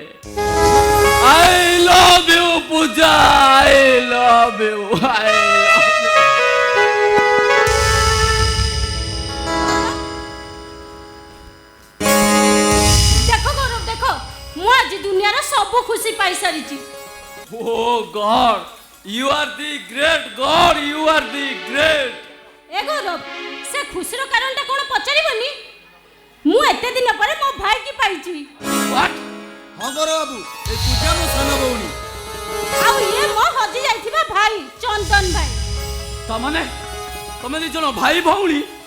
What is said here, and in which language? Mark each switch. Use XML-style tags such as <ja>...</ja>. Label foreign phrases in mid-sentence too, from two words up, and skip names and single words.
<en>I love you ପୂଜା, I love you, I love you।</en> <or>ଦେଖ ଗୌରବ, ଦେଖ, ମୁଁ ଆଜି ଦୁନିଆର ସବୁ ଖୁସି ପାଇସାରିଛି।</or> <en>Oh God, you are the great God, you are the great.</en> <or>ଏ ଗୌରବ, ସେ ଖୁସିର କାରଣଟା କ'ଣ ପଚାରିବନି? ମୁଁ ଏତେ ଦିନ ପରେ ମୋ ଭାଇକି ପାଇଛି।</or> <en>What?</en> <or>ହଁ ଗୌରବ ବାବୁ, ଏ ପୂଜା ମୋ ସାନ ଭଉଣୀ। ଆଉ ଇଏ ମୋ ହଜି ଯାଇଥିବା ଭାଇ ଚନ୍ଦନ ଭାଇ। ତମେ ଦି ଜଣ ଭାଇ ଭଉଣୀ?</or>